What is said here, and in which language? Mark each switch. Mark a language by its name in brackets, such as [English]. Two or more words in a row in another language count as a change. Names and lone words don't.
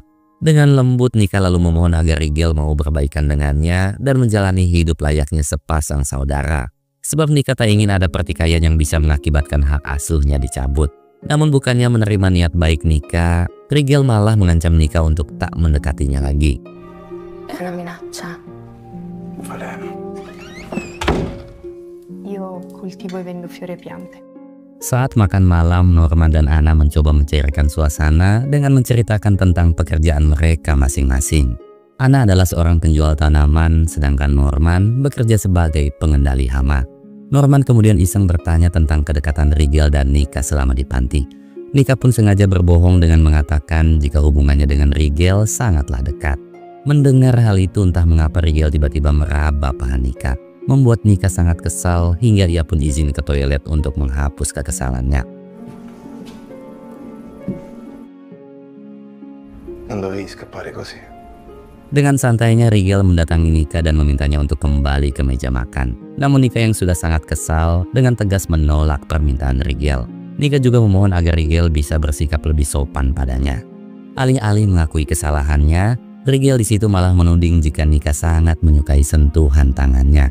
[Indonesian] Dengan lembut, Nika lalu memohon agar Rigel mau berbaikan dengannya dan menjalani hidup layaknya sepasang saudara. Sebab Nika tak ingin ada pertikaian yang bisa mengakibatkan hak asuhnya dicabut. Namun bukannya menerima niat baik Nika, Rigel malah mengancam Nika untuk tak mendekatinya lagi. [Italian] È una minaccia. Falem. Io coltivo e vendo fiori e piante. [Indonesian] Saat makan malam, Norman dan Anna mencoba mencairkan suasana dengan menceritakan tentang pekerjaan mereka masing-masing. Anna adalah seorang penjual tanaman, sedangkan Norman bekerja sebagai pengendali hama. Norman kemudian iseng bertanya tentang kedekatan Rigel dan Nika selama di panti. Nika pun sengaja berbohong dengan mengatakan jika hubungannya dengan Rigel sangatlah dekat. Mendengar hal itu, entah mengapa Rigel tiba-tiba meraba paha Nika. Membuat Nika sangat kesal hingga ia pun izin ke toilet untuk menghapus kekesalannya. [Italian] Non dovevi scappare così. [Indonesian] Dengan santainya Rigel mendatangi Nika dan memintanya untuk kembali ke meja makan. Namun Nika yang sudah sangat kesal dengan tegas menolak permintaan Rigel. Nika juga memohon agar Rigel bisa bersikap lebih sopan padanya. Alih-alih mengakui kesalahannya, Rigel di situ malah menuding jika Nika sangat menyukai sentuhan tangannya.